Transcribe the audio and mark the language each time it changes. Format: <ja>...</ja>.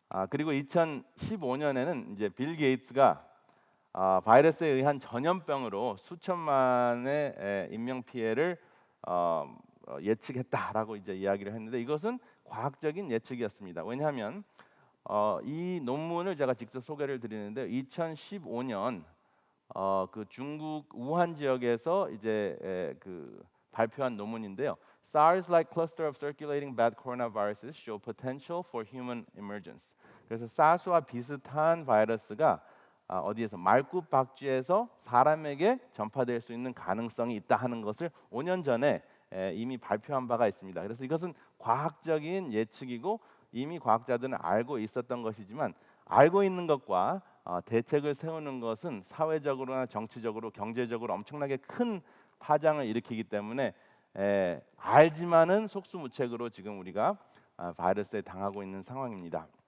<ko>그리고 2015년에는 이제 빌 게이츠가 바이러스에 의한 전염병으로 수천만의 인명 피해를 예측했다라고 이제 이야기를 했는데 이것은 과학적인 예측이었습니다. 왜냐하면 이 논문을 제가 직접 소개를 드리는데 2015년 그 중국 우한 지역에서 이제 그 발표한 논문인데요.</ko> <en>SARS-like cluster of circulating bad coronaviruses show potential for human emergence.</en> <ko>그래서 사스와 비슷한 바이러스가 어디에서 말굽박쥐에서 사람에게 전파될 수 있는 가능성이 있다 하는 것을 5년 전에 이미 발표한 바가 있습니다. 그래서 이것은 과학적인 예측이고 이미 과학자들은 알고 있었던 것이지만 알고 있는 것과 대책을 세우는 것은 사회적으로나 정치적으로 경제적으로 엄청나게 큰 파장을 일으키기 때문에 알지만은 속수무책으로 지금 우리가 바이러스에 당하고 있는 상황입니다.</ko>